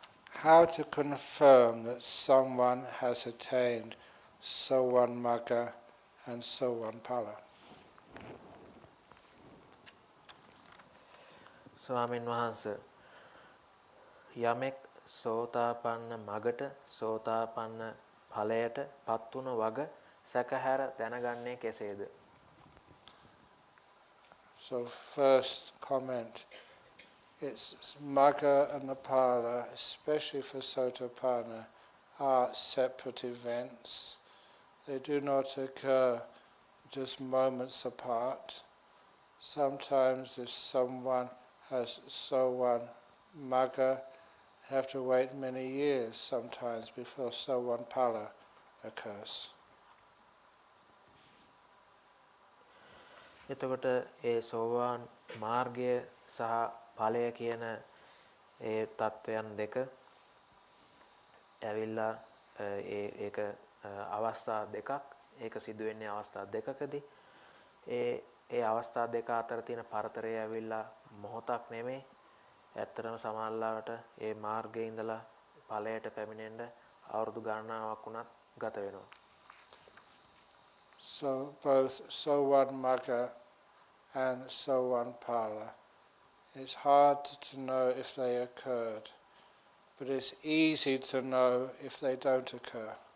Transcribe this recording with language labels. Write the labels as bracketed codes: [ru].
[en] How to confirm that someone has attained Sowan Magga and Sowan Phala? [si] ස්වාමීන් වහන්සේ යමෙක් සෝතාපන්න මගට සෝතාපන්න ඵලයට පත් වුණ වග සැකහැර දැනගන්නේ කෙසේද? [en] So first comment it's Magga and the Phala, especially for Sotapanna, are separate events. They do not occur just moments apart. Sometimes if someone has Sowan Magga, have to wait many years sometimes before Sowan Phala occurs. [si] එතකොට ඒ සෝවාන් මාර්ගය සහ ඵලය කියන ඒ தත්වයන් දෙක ඇවිල්ලා ඒක අවස්ථා දෙකක් ඒක සිදු වෙන්නේ අවස්ථා දෙකකදී ඒ අවස්ථා දෙක අතර තියෙන පරතරය ඇවිල්ලා මොහොතක් නෙමෙයි ඇත්තටම සමාල්ලාවට ඒ මාර්ගයේ ඉඳලා ඵලයට පැමිණෙන්න අවුරුදු ගණනාවක් වුණත් ගත වෙනවා. [en] So both Sowan Magga and Sowan Phala, it's hard to know if they occurred, but it's easy to know if they don't occur.